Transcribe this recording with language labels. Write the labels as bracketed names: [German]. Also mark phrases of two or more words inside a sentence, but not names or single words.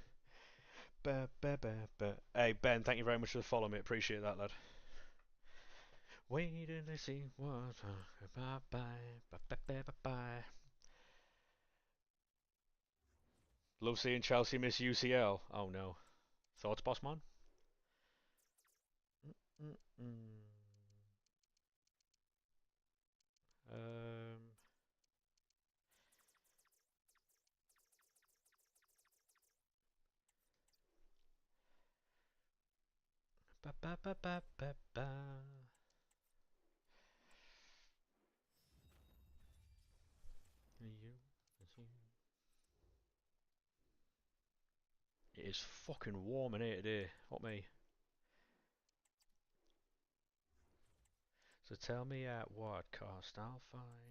[English] Hey, Ben, thank you very much for the follow, mate. Appreciate that, lad. Waiting to see what. Bye bye. Love seeing Chelsea miss UCL. Oh no. Thoughts, boss man? Mm-mm. Um. Ba ba ba ba ba ba. You. It is fucking warm in here today. What me? So tell me at what cost I'll find.